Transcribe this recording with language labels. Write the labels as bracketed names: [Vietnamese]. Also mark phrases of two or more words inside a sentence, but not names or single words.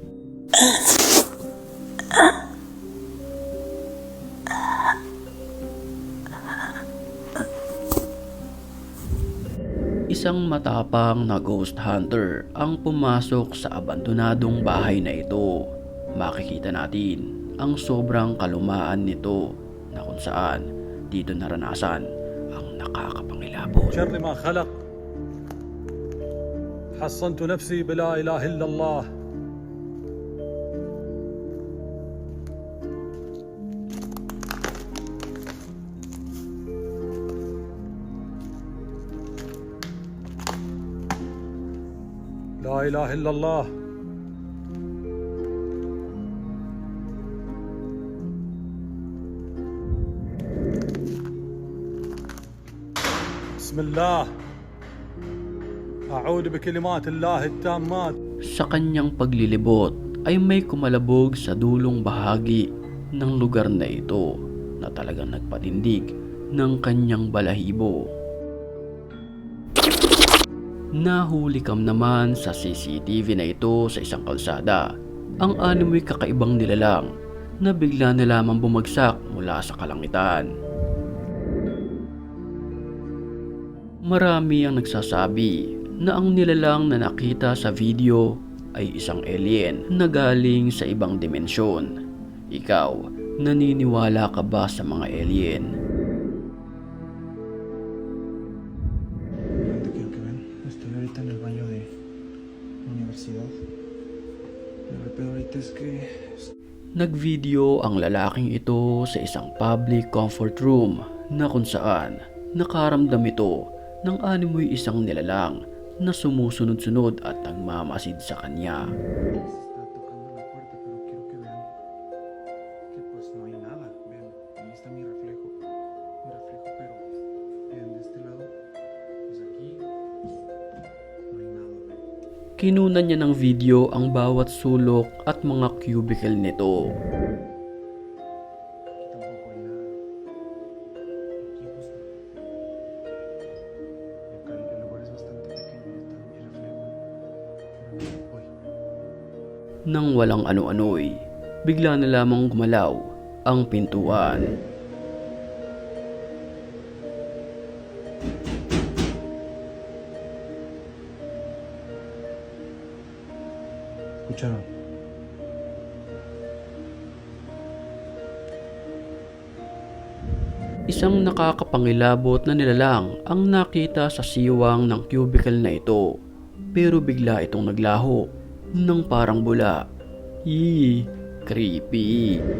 [Filipino] Isang matapang na ghost hunter ang pumasok sa abandonadong bahay na ito. Makikita natin ang sobrang kalumaan nito na kung saan dito naranasan ang nakakapangilabot. [Arabic] شر ما خلق حصنت نفسي بلا إله إلا الله لا إله إلا الله بسم الله أعوذ بكلمات الله التامات. [Filipino] Sa kanyang paglilibot ay may kumalabog sa dulong bahagi ng lugar na ito na talagang nagpatindig ng kanyang balahibo. Nahuli kam naman sa CCTV na ito sa isang kalsada ang animoy kakaibang nilalang na bigla na lamang bumagsak mula sa kalangitan. Marami ang nagsasabi na ang nilalang na nakita sa video ay isang alien na galing sa ibang dimensyon. Ikaw, naniniwala ka ba sa mga alien? [Spanish] ¿Dónde quiero que ven? Estoy ahorita en el baño de la universidad. Pero el peor ahorita es que... [Filipino] Nagvideo ang lalaking ito sa isang [English] public comfort room [Filipino] na kung saan nakaramdam ito ng animoy isang nilalang na sumusunod-sunod at nagmamasid sa kanya. [Spanish] Está tocando la puerta, pero quiero que vean que pues no hay nada. Vean, ahí está mi reflejo. Pero vean de este lado, pues aquí no hay nada. Vean. [Filipino] Kinunan niya ng video ang bawat sulok at mga cubicle nito. [Spanish] Aquí tampoco hay nada. Aquí justo. Y acá el lugar es bastante pequeño. Está mi reflejo. Uy. [Filipino] Nang walang ano-ano'y, bigla na lamang gumalaw ang pintuan. [Spanish] ¿Escucharon? [Filipino] Isang nakakapangilabot na nilalang ang nakita sa siwang ng cubicle na ito. Pero bigla itong naglaho ng parang bula. Creepy.